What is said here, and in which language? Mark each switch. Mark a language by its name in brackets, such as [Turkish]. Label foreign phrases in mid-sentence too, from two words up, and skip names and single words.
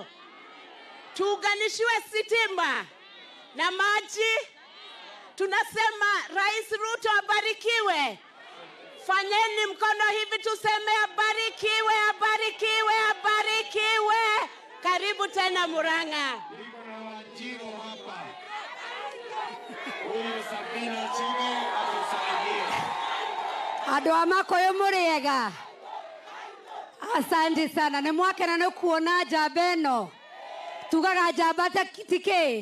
[Swahili] Tuunganishiwe sitima na maji. Tunasema Rais Ruto abarikiwe. Fanyeni mkono hivi tuseme abarikiwe, abarikiwe, abarikiwe. Karibu tena Murang'a. [Kikuyu] Andũ a Makuyu mũrĩega. [Swahili] Asante sana. [Kikuyu] Nĩ mwakena nĩ kuona njamba ĩno. Tugaga njamba ta kitike.